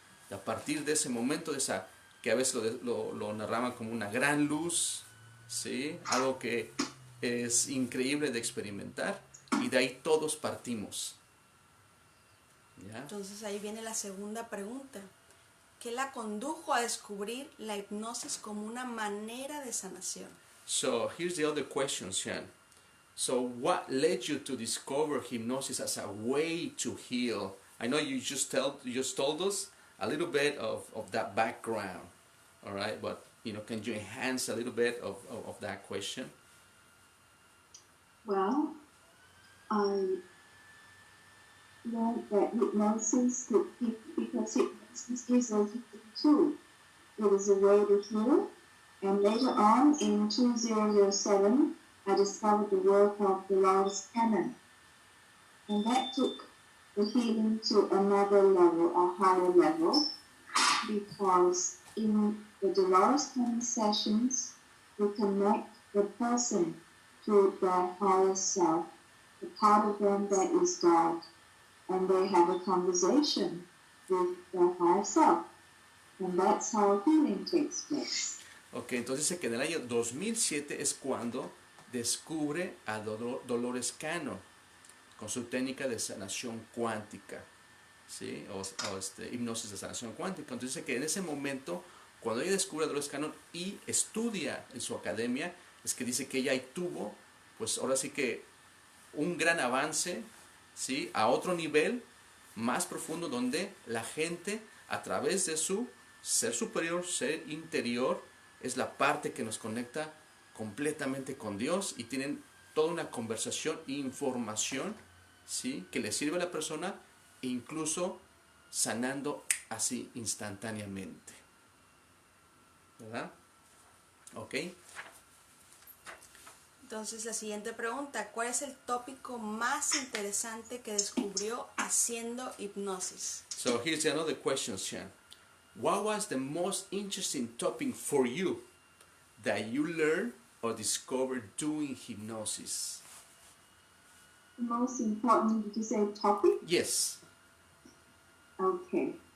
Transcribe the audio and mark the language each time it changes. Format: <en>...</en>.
<es>Y a partir de ese momento, que a veces lo narraban como una gran luz, ¿sí? Algo que es increíble de experimentar, y de ahí todos partimos. ¿Ya? Entonces ahí viene la segunda pregunta. ¿Qué la condujo a descubrir la hipnosis como una manera de sanación?</es> <en>So here's the other question, Sean. So what led you to discover hypnosis as a way to heal? I know you just told us a little bit of that background, all right? But can you enhance a little bit of that question? Well, I learned that hypnosis could heal, because hypnosis is a healing tool. It is a way to heal, And later on, in 2007, I discovered the work of Dolores Cannon. And that took the healing to another level, a higher level, because in the Dolores Cannon sessions, we connect the person to their higher self, the part of them that is God, and they have a conversation with their higher self. And that's how healing takes place.</en> <es>Ok, entonces dice que en el año 2007 es cuando descubre a Dolores Cannon con su técnica de sanación cuántica, ¿sí? o hipnosis de sanación cuántica. Entonces dice que en ese momento, cuando ella descubre a Dolores Cannon y estudia en su academia, es que dice que ella ahí tuvo, pues ahora sí que un gran avance, ¿sí? A otro nivel más profundo, donde la gente, a través de su ser superior, ser interior, es la parte que nos conecta completamente con Dios, y tienen toda una conversación e información, ¿sí? Que le sirve a la persona, incluso sanando así instantáneamente, ¿verdad? Ok. Entonces la siguiente pregunta, ¿cuál es el tópico más interesante que descubrió haciendo hipnosis?</es> <en>So here's another question, Sean. What was the most interesting topic for you that you learned or discovered doing hypnosis? The most important, did you say topic? Yes. Okay.</en>